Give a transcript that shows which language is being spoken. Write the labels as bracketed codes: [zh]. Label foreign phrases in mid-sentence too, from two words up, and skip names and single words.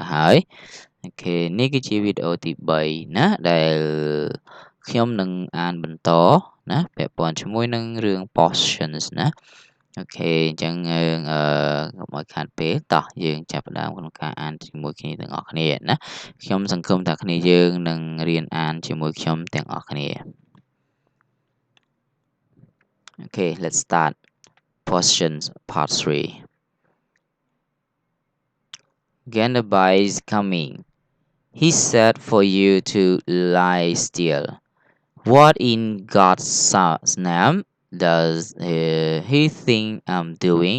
[km] ហើយអូខេនេះគឺជាវីដេអូទី3ណាដែលខ្ញុំនឹងអានបន្តណាពា ក់ព័ន្ធជាមួយនឹងរឿង portions ណាអូខេអញ្ចឹងយើងកុំឲ្យខាតពេលតោះយើងចាប់ផ្ដើមក្នុងការអានជាមួយគ្នាទាំងអស់គ្នាណាខ្ញុំសង្ឃឹមថាគ្នាយើងនឹងរៀនអានជាមួយខ្ញុំទាំងអស់គ្នា [en] Okay, let's start portions part 3 Gandabai is coming. He said for you to lie still. What in God's name does he think I'm doing?